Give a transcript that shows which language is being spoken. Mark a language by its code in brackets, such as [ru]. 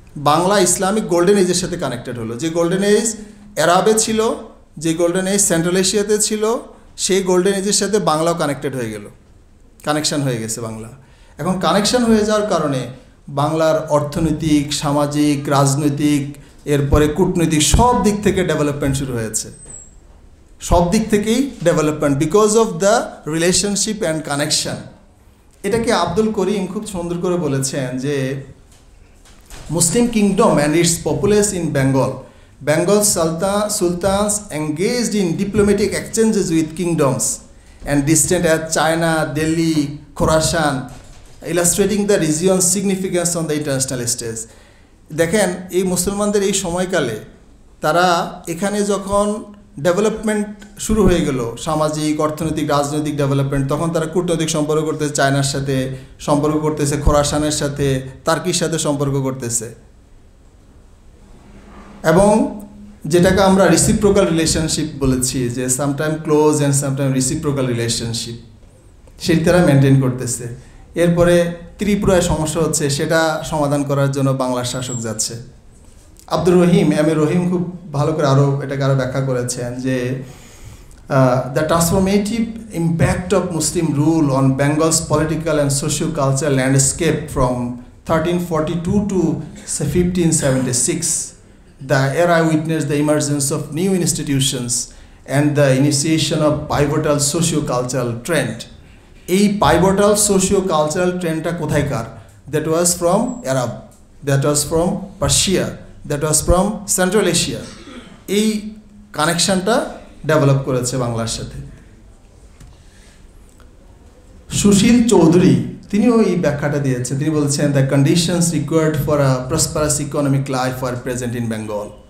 [bn] Bangla Islamic golden এজের সাথে connected হলো। যে গোল্ডেন এজ আরবে ছিল, যে গোল্ডেন এজ সেন্ট্রাল এশিয়াতে ছিল, সেই গোল্ডেন এজের সাথে বাংলাও কানেক্টেড হয়ে গেল, কানেকশান হয়ে গেছে বাংলা। এখন কানেকশান হয়ে যাওয়ার কারণে বাংলার অর্থনৈতিক, সামাজিক, রাজনৈতিক, এরপরে কূটনৈতিক সব দিক থেকে ডেভেলপমেন্ট শুরু হয়েছে, সব দিক থেকেই development, [en] Because of the relationship and connection. [bn] এটাকে আব্দুল করিম খুব সুন্দর করে বলেছেন যে [en] Muslim kingdom and its populace in Bengal sultans engaged in diplomatic exchanges with kingdoms and distant as China, Delhi, Khorasan, illustrating the region's significance on the international stage. [bn] দেখেন এই মুসলমানদের এই সময়কালে তারা এখানে যখন ডেভেলপমেন্ট শুরু হয়ে গেল, সামাজিক অর্থনৈতিক রাজনৈতিক ডেভেলপমেন্ট, তখন তারা কূটনৈতিক সম্পর্ক করতেছে, চায়নার সাথে সম্পর্ক করতেছে, খোরাসানের সাথে, তার্কির সাথে সম্পর্ক করতেছে, এবং যেটাকে আমরা রিসিপ্রোকাল রিলেশনশিপ বলেছি, যে [en] sometime close and sometime reciprocal relationship, [bn] সেটি তারা মেনটেন করতেছে। এরপরে ত্রিপুরায় সমস্যা হচ্ছে, সেটা সমাধান করার জন্য বাংলার শাসক যাচ্ছে। আব্দুর রহিম, এম.এ. রহিম খুব ভালো করে এটাকে আরও ব্যাখ্যা করেছেন যে [en] The transformative impact of Muslim rule on Bengal's political and socio cultural landscape from 1342 to 1576. The era witnessed the emergence of new institutions and the initiation of pivotal socio-cultural trend. [bn] এই [en] pivotal socio-cultural trend [bn] টা কোথায়কার? [en] That was from Arab, that was from Persia, that was from Central Asia. [bn] এই কানেকশনটা develop করেছে বাংলার সাথে। সুশীল চৌধুরী তিনিও এই ব্যাখ্যাটা দিয়েছেন। তিনি বলছেন [en] The conditions required for a prosperous economic life are present in Bengal.